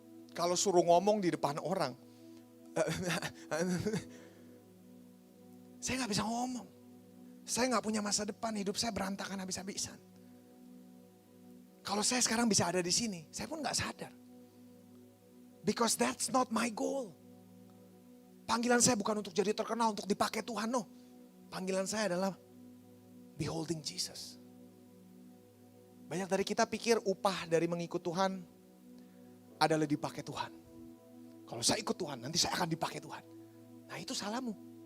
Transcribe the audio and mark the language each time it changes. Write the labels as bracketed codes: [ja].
[id] Kalau suruh ngomong di depan orang, saya gak bisa ngomong. Saya gak punya masa depan, hidup saya berantakan habis-habisan. Kalau saya sekarang bisa ada di sini, saya pun gak sadar. [en] Because that's not my goal. [id] Panggilan saya bukan untuk jadi terkenal, untuk dipakai Tuhan, no. Panggilan saya adalah beholding Jesus. Banyak dari kita pikir upah dari mengikut Tuhan adalah dipakai Tuhan. Kalau saya ikut Tuhan, nanti saya akan dipakai Tuhan. Nah itu salahmu.